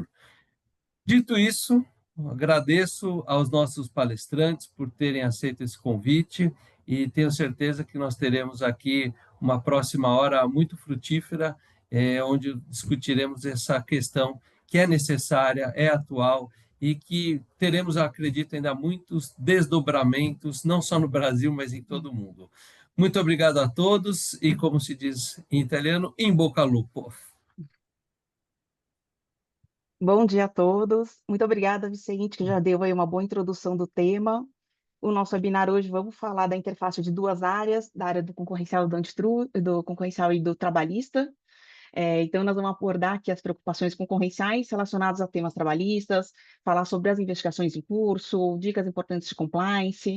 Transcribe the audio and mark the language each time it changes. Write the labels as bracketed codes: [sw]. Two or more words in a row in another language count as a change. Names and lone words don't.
[pt] Dito isso, agradeço aos nossos palestrantes por terem aceito esse convite e tenho certeza que nós teremos aqui uma próxima hora muito frutífera, onde discutiremos essa questão que é necessária, é atual e que teremos, acredito, ainda muitos desdobramentos, não só no Brasil, mas em todo o mundo. Muito obrigado a todos e, como se diz em italiano, [it] in bocca al lupo. [pt] Bom dia a todos. Muito obrigada, Vicente, que já deu aí uma boa introdução do tema. O nosso webinar hoje vamos falar da interface de 2 áreas, da área do concorrencial do concorrencial e do trabalhista. Então, nós vamos abordar aqui as preocupações concorrenciais relacionadas a temas trabalhistas, falar sobre as investigações em curso, dicas importantes de compliance.